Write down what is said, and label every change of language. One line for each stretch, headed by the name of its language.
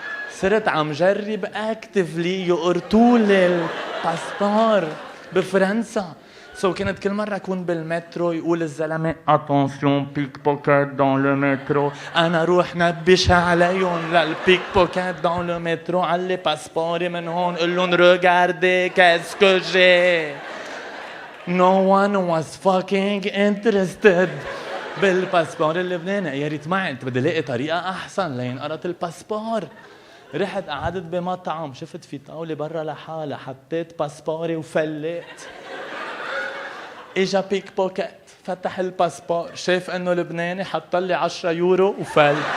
Arabic: صرت عم جرب اكتفلي يقرطوا لي الباسبور بفرنسا. كنت كل مره اكون بالمترو يقول الزلمه
French: اتونسيون بيك بوكيت دون لو مترو،
Arabic: انا روح نبش عليهم للبيك بوكيت دون لو مترو، علي باسبوري من هون، قول لهم
French: ريغاردي كاسكو جي.
English: No one was fucking interested
Arabic: بالباسبور اللبناني. يا ريت معي، انت بدي الاقي طريقه احسن لينقرط الباسبور. رحت قعدت بمطعم، شفت في طاوله برا لحالها، حطيت باسبوري وفليت. اجا بيك بوكيت فتح الباسبور، شاف انه لبناني، حط لي 10 يورو وفل.